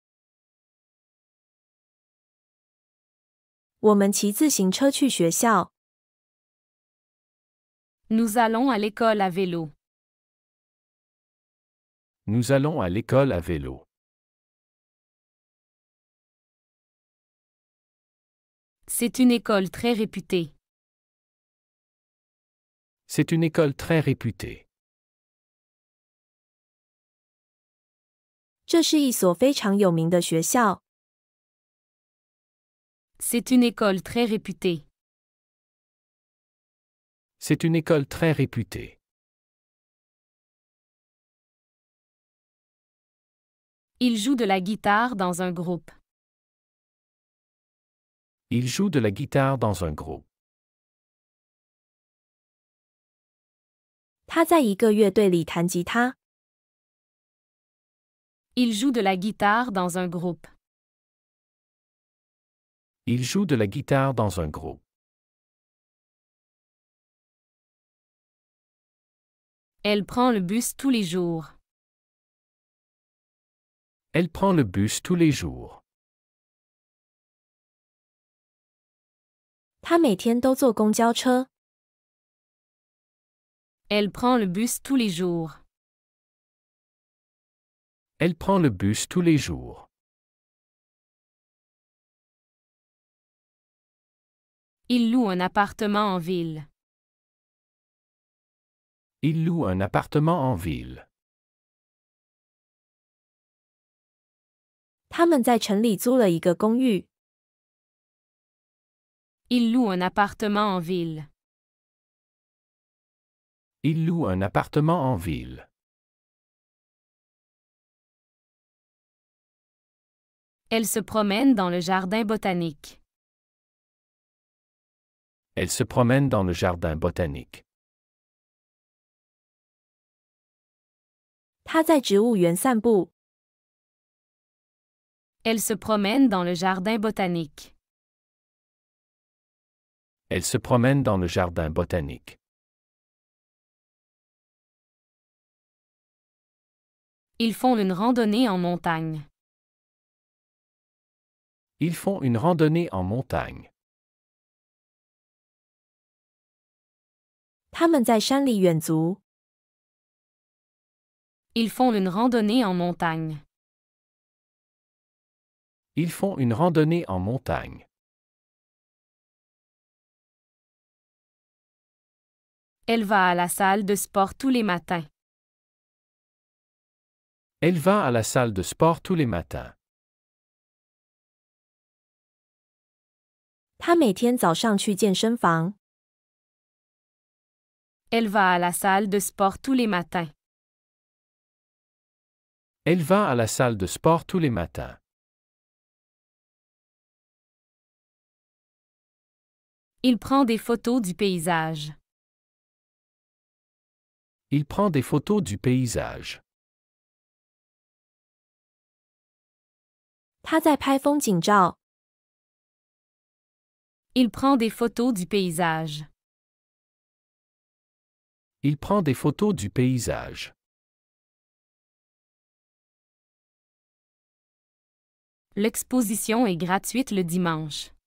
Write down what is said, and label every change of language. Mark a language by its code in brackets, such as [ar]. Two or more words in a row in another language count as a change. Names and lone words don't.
[zh] 我们骑自行车去学校。 [fr] Nous allons à l'école à vélo. Nous allons à l'école à vélo. C'est une école très réputée. C'est une école très réputée. [zh] 这是一所非常有名的学校。 [fr] C'est une école très réputée. C'est une école très réputée. Il joue de la guitare dans un groupe. Il joue de la guitare dans un groupe. [zh] 他在一个乐队里弹吉他。 [fr] Il joue de la guitare dans un groupe. Il joue de la guitare dans un groupe. Elle prend le bus tous les jours. Elle prend le bus tous les jours. [zh] 他每天都坐公交车。 [fr] Elle prend le bus tous les jours. Elle prend le bus tous les jours. Il loue un appartement en ville. Il loue un appartement en ville. [zh] 他们在城里租了一个公寓。 [fr] Il loue un appartement en ville. Il loue un appartement en ville. Elle se promène dans le jardin botanique. Elle se promène dans le jardin botanique. [zh] 他在植物园散步。 [fr] Elle se promène dans le jardin botanique. Elle se promène dans le jardin botanique. Ils font une randonnée en montagne. Ils font une randonnée en montagne. [zh] 他们在山里远足。 [fr] Ils font une randonnée en montagne. Ils font une randonnée en montagne. Elle va à la salle de sport tous les matins. Elle va à la salle de sport tous les matins. [zh] 他每天早上去健身房。 [fr] Elle va à la salle de sport tous les matins. Elle va à la salle de sport tous les matins. Il prend des photos du paysage. Il prend des photos du paysage. [zh] 他在拍风景照。 [fr] Il prend des photos du paysage. Il prend des photos du paysage. L'exposition est gratuite le dimanche.